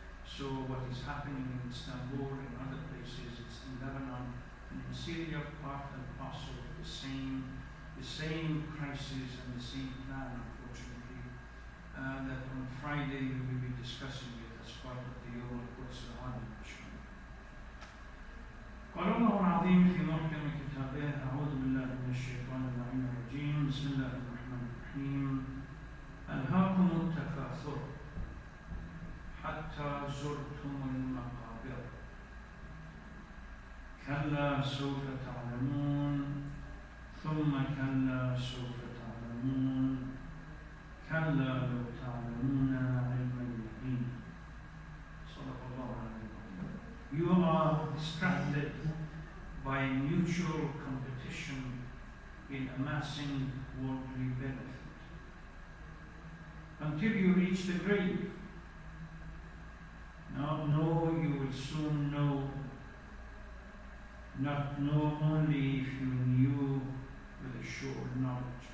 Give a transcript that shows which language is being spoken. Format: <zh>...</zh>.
<en>So what is happening in Istanbul and other places, it's in Lebanon and in Syria, part and parcel of the same crisis and the same plan, unfortunately, that on Friday we will be discussing it as part of the Yom al-Quds al-Adim.</en> <ar>قال الله العظيم في محكم كتابه أعوذ بالله من الشيطان اللعين الرجيم بسم الله الرحمن الرحيم ألهاكم التكاثر حتى زرتم المقابر كلا سوف تعلمون ثم كلا سوف تعلمون كلا لو تعلمون علم اليقين صدق الله العظيم.</ar> <en>You are distracted by mutual competition in amassing worldly benefit until you reach the grave. Now know you will soon know, not know only if you knew with a sure knowledge.</en>